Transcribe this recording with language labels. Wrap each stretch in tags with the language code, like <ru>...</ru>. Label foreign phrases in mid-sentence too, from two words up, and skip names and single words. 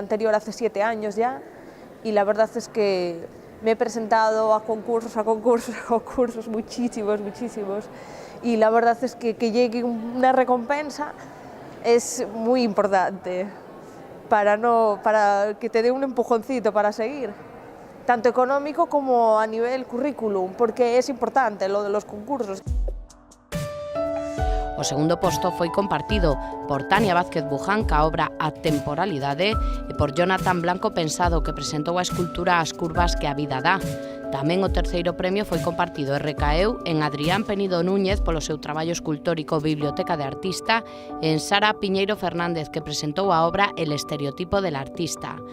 <es>anterior hace 7 años ya, y la verdad es que me he presentado a concursos, muchísimos, y la verdad es que llegue una recompensa es muy importante para que te dé un empujoncito para seguir, tanto económico como a nivel currículum, porque es importante lo de los concursos.</es> <gl>O segundo posto foi compartido por Tania Vázquez Buján ca obra A Temporalidade e por Jonathan Blanco Pensado, que presentou a escultura As curvas que a vida dá. Tamén o terceiro premio foi compartido e recaeu en Adrián Penido Núñez polo seu traballo escultórico Biblioteca de Artista e en Sara Piñeiro Fernández, que presentou a obra El estereotipo del artista.</gl>